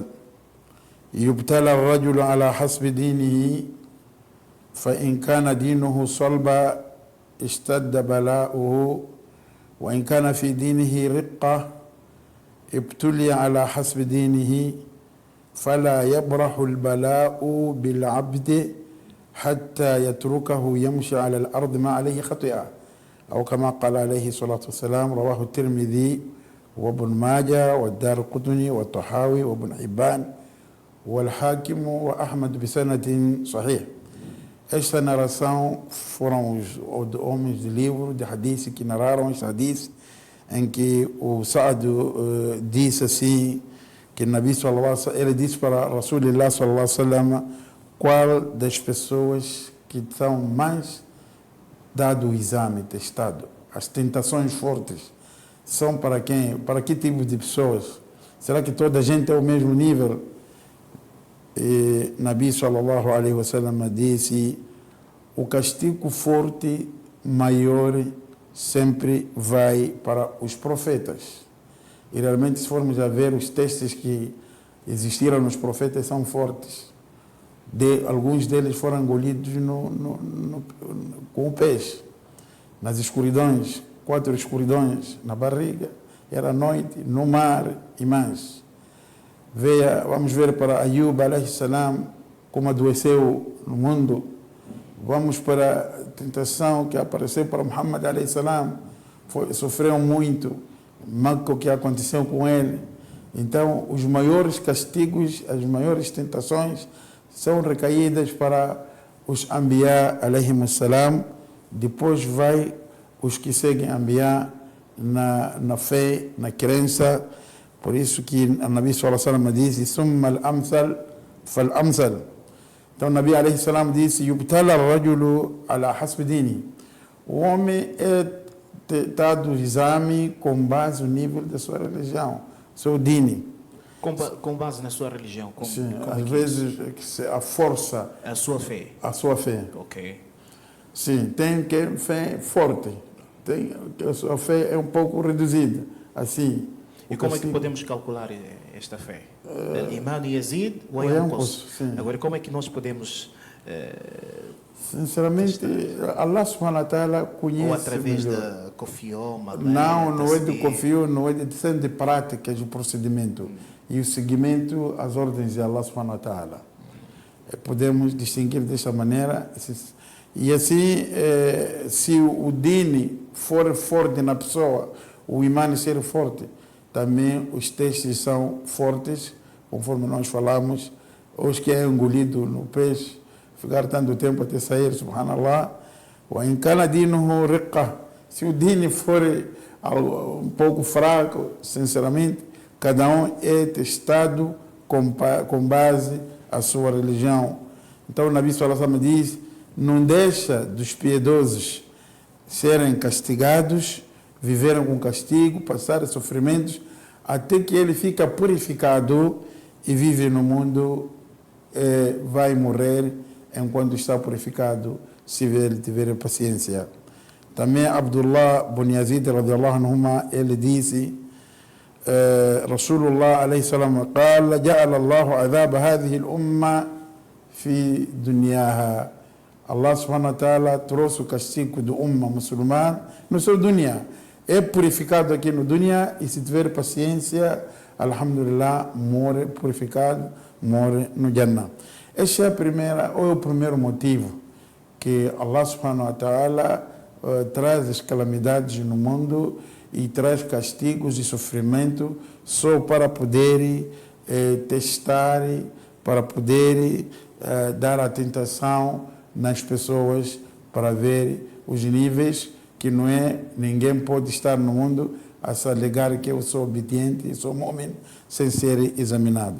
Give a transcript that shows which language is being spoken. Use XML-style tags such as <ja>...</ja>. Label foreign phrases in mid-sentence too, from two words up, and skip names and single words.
<ar>يبتلى الرجل على حسب دينه فإن كان دينه صلبا اشتد بلاؤه وإن كان في دينه رقة ابتلي على حسب دينه فلا يبرح البلاء بالعبد حتى يتركه يمشي على الأرض ما عليه خطيئة أو كما قال عليه الصلاة والسلام. رواه الترمذي وابن ماجه والدارقطني والطحاوي وابن حبان والحاكم وأحمد بسند صحيح.</ar> <pt>Esta narração foram os homens de livro de hadith que narraram este hadith, em que o Saad disse assim, que Nabi</pt> <ar>صلى الله عليه وسلم,</ar> <pt>ele disse para</pt> <ar>رسول الله صلى الله عليه وسلم</ar> <pt>qual das pessoas que são mais dado o exame, testado. As tentações fortes são para quem? Para que tipo de pessoas? Será que toda a gente é o mesmo nível? E Nabi</pt> <ar>صلى الله عليه وسلم</ar> <pt>disse: o castigo forte maior sempre vai para os profetas. E realmente, se formos a ver, os testes que existiram nos profetas são fortes. Alguns deles foram engolidos com o peixe, nas escuridões, 4 escuridões na barriga, era noite, no mar e mais. Vamos ver para Ayub</pt> <ar>عليه السلام,</ar> <pt>como adoeceu no mundo. Vamos para a tentação que apareceu para Muhammad</pt> <ar>عليه السلام,</ar> <pt>sofreu muito, o que aconteceu com ele. Então, os maiores castigos, as maiores tentações são recaídas para os</pt> <ar>الأنبياء عليهم السلام.</ar> <pt>Depois vai os que seguem Anbiya na fé, na crença. Por isso que o Nabi</pt> <ar>صلى الله عليه وسلم</ar> <pt>disse:</pt> <ar>"ثم الأمثل فالأمثل".</ar> <pt>Então o</pt> <ar>النبي عليه السلام</ar> <pt>disse:</pt> <ar>"يبتلى الرجل على حسب دينه".</ar> <pt>O homem é dado exame com base no nível da sua religião, seu dini. Com base na sua religião? Sim, às vezes a força. A sua fé. A sua fé. Ok. Sim, tem que fé forte. A sua fé é um pouco reduzida. Assim. E como é que podemos calcular esta fé?</pt> <ar>إيمان يزيد أو ينقص?</ar> <pt>Agora, como é que nós podemos... Sinceramente,</pt> <ar>الله سبحانه وتعالى</ar> <pt>conhece... Ou através da Kofio? Não é de Kofio, não é de práticas, o procedimento. E o seguimento às ordens de</pt> <ar>الله سبحانه وتعالى.</ar> <pt>Podemos distinguir desta maneira. E assim, se o dini for forte na pessoa, o iman ser forte, também os testes são fortes, conforme nós falamos. Os que é engolido no peixe, ficar tanto tempo até sair, subhanallah.</pt> <ar>وإن كان دينه رقة,</ar> <pt>se o dini for um pouco fraco, sinceramente, cada um é testado com base a sua religião. Então o Nabi</pt> <ar>صلى الله عليه وسلم</ar> <pt>diz: não deixa dos piedosos serem castigados, viveram com castigo, passaram sofrimentos, até que ele fica purificado e vive no mundo, vai morrer enquanto está purificado, se ele tiver paciência. Também Abdullah bin Yazid</pt> <ar>رضي الله عنهما,</ar> <pt>ele disse:</pt> <ar>رسول الله عليه السلام قال جعل الله عذاب هذه الأمة في دنياها. الله سبحانه وتعالى</ar> <pt>trouxe o castigo do umma muçulmano no seu dunya. É purificado aqui no dunya e se tiver paciência, alhamdulillah, morre purificado, morre no Jannah. Este é o primeiro motivo que</pt> <ar>الله سبحانه وتعالى</ar> <pt>traz as calamidades no mundo e traz castigos e sofrimento só para poder testar, para poder dar a tentação nas pessoas, para ver os níveis que não é, ninguém pode estar no mundo a se alegar que eu sou obediente, sou homem, sem ser examinado.</pt>